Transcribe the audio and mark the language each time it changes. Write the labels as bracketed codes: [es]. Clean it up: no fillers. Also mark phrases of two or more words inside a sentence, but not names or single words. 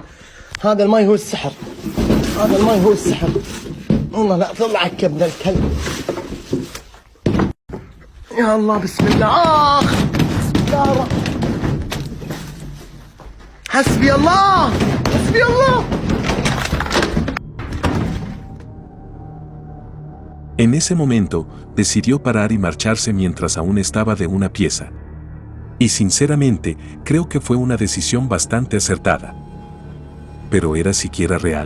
[ar] هذا الماي هو السحر. هذا الماي هو السحر. والله لا طلعك يا ابن الكلب. يا الله بسم الله. بسم الله. حسبي الله. حسبي الله. [es] En ese momento, decidió parar y marcharse mientras aún estaba de una pieza. Y sinceramente, creo que fue una decisión bastante acertada. ¿Pero era siquiera real?